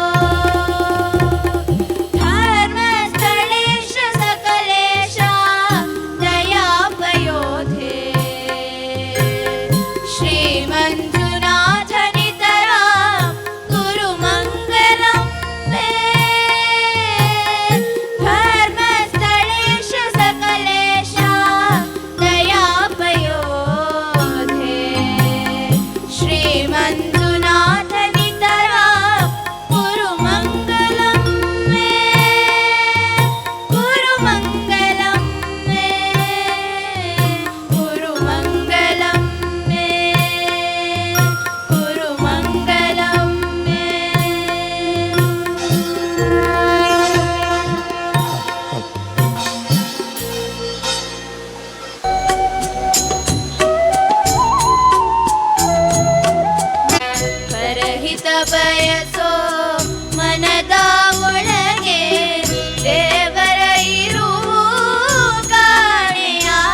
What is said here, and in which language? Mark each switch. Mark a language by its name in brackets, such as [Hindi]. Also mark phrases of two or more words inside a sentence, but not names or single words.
[Sanskrit] ಧರ್ಮಸ್ಥಳೇಶ ಸಕಲೇಶ ದಯಾಪಯೋಧೆ ಶ್ರೀ ಮಂಜುನಾಥ ನಿತರ ಗುರು ಮಂಗಲಂ ಮೇ ಧರ್ಮಸ್ಥಳೇಶ ಸಕಲೇಶ ದಯಾಪಯೋಧೆ ಶ್ರೀ ಮಂಜುನಾಥ ನಿತರ ಗುರು ಮಂಗಲಂ ಮೇ ಗುರು ಮಂಗಲಂ ಮೇ ಗುರು ಮಂಗಲಂ ಮೇ ಗುರು ಮಂಗಲಂ ಮೇ. [Kannada] ಪರಹಿತ ಬಯಸೋ ಮನದ ಒಳಗೆ ದೇವರ ಇರುವು ಕಾಣೆಯ